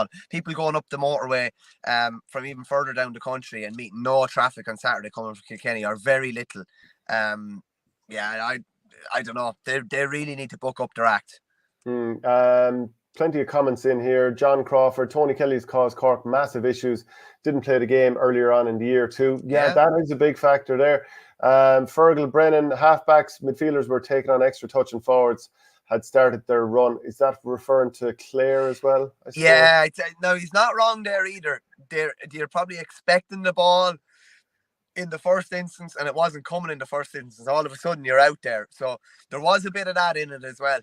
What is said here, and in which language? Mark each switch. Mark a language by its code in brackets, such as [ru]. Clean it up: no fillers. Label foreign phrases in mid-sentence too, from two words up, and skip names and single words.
[en] People going up the motorway from even further down the country and meeting no traffic on Saturday coming from Kilkenny are very little. Yeah, I don't know. They really need to book up their act. Plenty of comments in here. John Crawford, Tony Kelly's caused Cork massive issues. Didn't play the game earlier on in the year too. Yeah, that is a big factor there. Fergal, Brennan, halfbacks, midfielders were taking on extra touch, and forwards had started their run. Is that referring to Clare as well? Yeah, no, he's not wrong there either. You're probably expecting the ball in the first instance, and it wasn't coming in the first instance. All of a sudden, you're out there. So there was a bit of that in it as well.